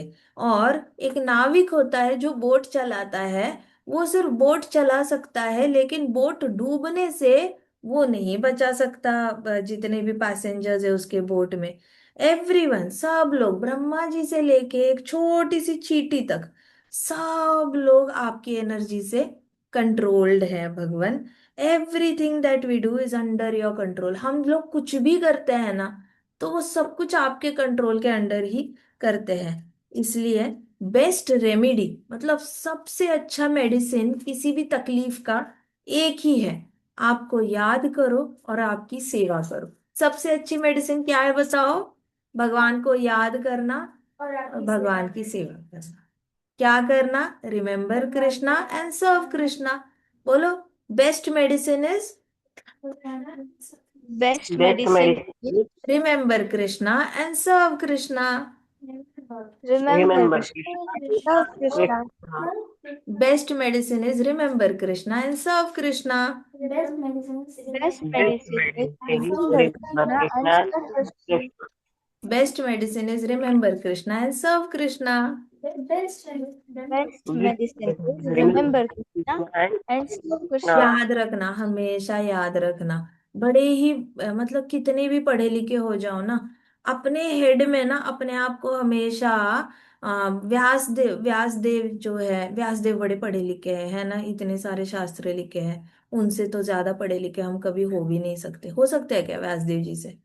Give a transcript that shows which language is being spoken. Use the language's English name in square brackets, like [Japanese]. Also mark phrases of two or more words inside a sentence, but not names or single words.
[Hindi] और एक नाविक होता है जो बोट चलाता है, वो सिर्फ बोट चला सकता है लेकिन बोट डूबने से वो नहीं बचा सकता जितने भी पैसेंजर्स है उसके बोट में। एवरीवन, सब लोग, ब्रह्मा जी से लेके एक छोटी सी चींटी तक, सब लोग आपकी एनर्जी से कंट्रोल्ड है भगवान। [English] Everything that we do is under your control. [Hindi] हम लोग कुछ भी करते हैं ना, तो वो सब कुछ आपके कंट्रोल के अंडर ही करते हैं। इसलिए [English] best remedy, [Hindi] मतलब सबसे अच्छा मेडिसिन किसी भी तकलीफ का एक ही है, आपको याद करो और आपकी सेवा करो। सबसे अच्छी मेडिसिन क्या है बताओ? भगवान को याद करना और भगवान की सेवा करना। क्या करना? [English] Remember Krishna and serve Krishna. बोलो, best medicine is Best Best medicine is medicine. Remember Krishna and serve Krishna. remember Remember Krishna Krishna. and love Krishna. Krishna. Best medicine is remember Krishna and serve Krishna. Best Best medicine is medicine. remember Remember Krishna and Krishna. love Krishna. Krishna. Best medicine is remember Krishna and serve Krishna. Best Best medicine is medicine. remember Remember Krishna Krishna and and love Krishna. Krishna. [Hindi] याद रखना, हमेशा याद रखना। बड़े ही मतलब कितने भी पढ़े लिखे हो जाओ ना, अपने हेड में ना अपने आप को हमेशा व्यासदेव जो है, व्यासदेव बड़े पढ़े लिखे हैं, है ना, इतने सारे शास्त्र लिखे हैं। उनसे तो ज्यादा पढ़े लिखे हम कभी हो भी नहीं सकते। हो सकते हैं क्या व्यासदेव जी से?